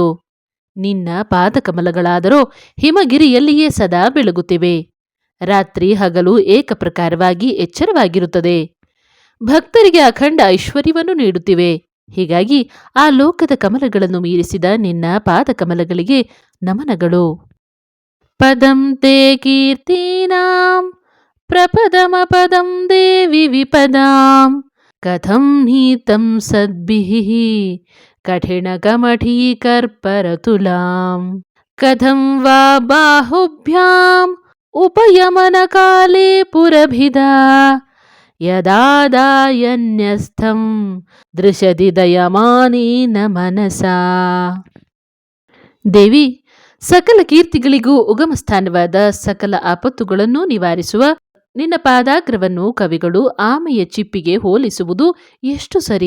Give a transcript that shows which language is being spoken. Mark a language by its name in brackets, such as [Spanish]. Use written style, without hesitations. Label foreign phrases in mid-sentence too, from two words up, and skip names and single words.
[Kannada] ನಿನ್ನ ಪಾದಕಮಲಗಳಾದರೋ ಹಿಮಗಿರಿಯಲ್ಲಿಯೇ ಸದಾ ಬೆಳಗುತ್ತಿವೆ. ರಾತ್ರಿ ಹಗಲು ಏಕಪ್ರಕಾರವಾಗಿ ಎಚ್ಚರವಾಗಿರುತ್ತದೆ. ಭಕ್ತರಿಗೆ ಅಖಂಡ ಐಶ್ವರ್ಯವನ್ನು ನೀಡುತ್ತಿವೆ. ಹೀಗಾಗಿ ಆ ಲೋಕದ ಕಮಲಗಳನ್ನು ಮೀರಿಸಿದ ನಿನ್ನ ಪಾದಕಮಲಗಳಿಗೆ ನಮನಗಳು. [Sanskrit] पदं ते कीर्तीनां प्रपदमपदं देवि विपदां कथं नीतं सद्भिः कठिनकमठीकर्परतुलां कथं वा बाहुभ्यां उपयमन काले पुरभिदा यदादायन्यस्थं दृशदि दयमानेन मनसा. [Kannada] ದೇವಿ, ಸಕಲ ಕೀರ್ತಿಗಳಿಗೂ ಉಗಮ ಸ್ಥಾನವಾದ ಸಕಲ ಆಪತ್ತುಗಳನ್ನು ನಿವಾರಿಸುವ ನಿನ್ನ ಪಾದಾಗ್ರವನ್ನು ಕವಿಗಳು ಆಮೆಯ ಚಿಪ್ಪಿಗೆ ಹೋಲಿಸುವುದು ಎಷ್ಟು ಸರಿ.